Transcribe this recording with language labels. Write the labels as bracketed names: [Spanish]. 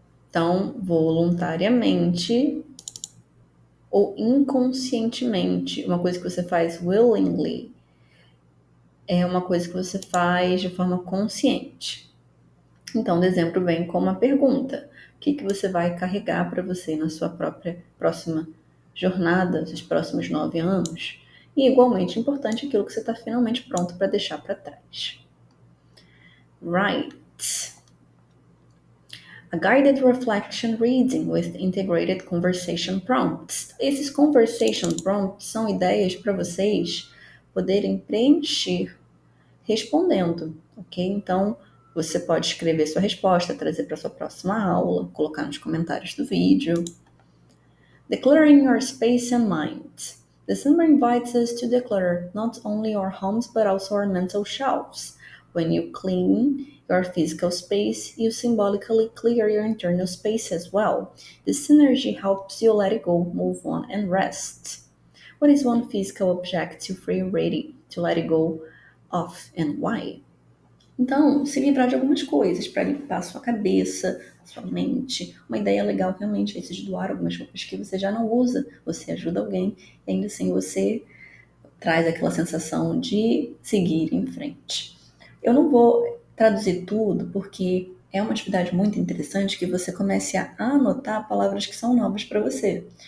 [Portuguese] Então, voluntariamente ou inconscientemente, uma coisa que você faz [English] willingly [Portuguese] é uma coisa que você faz de forma consciente. Então, dezembro vem com uma pergunta: o que você vai carregar para você na sua própria próxima jornada, nos próximos 9 anos? E igualmente importante aquilo que você está finalmente pronto para deixar para trás. [English] Right. A guided reflection reading with integrated conversation prompts. [Portuguese] Esses [English] conversation prompts [Portuguese] são ideias para vocês poderem preencher respondendo, ok? Então, você pode escrever sua resposta, trazer para sua próxima aula, colocar nos comentários do vídeo. [English] Decluttering your space and mind. December invites us to declutter not only our homes but also our mental shelves. When you clean your physical space, you symbolically clear your internal space as well. This synergy helps you let it go, move on, and rest. What is one physical object you feel ready to let it go of and why? [Portuguese] Então, se livrar de algumas coisas para limpar a sua cabeça, a sua mente. Uma ideia legal realmente é esse de doar algumas roupas que você já não usa, você ajuda alguém e ainda assim você traz aquela sensação de seguir em frente. Eu não vou traduzir tudo porque é uma atividade muito interessante que você comece a anotar palavras que são novas para você.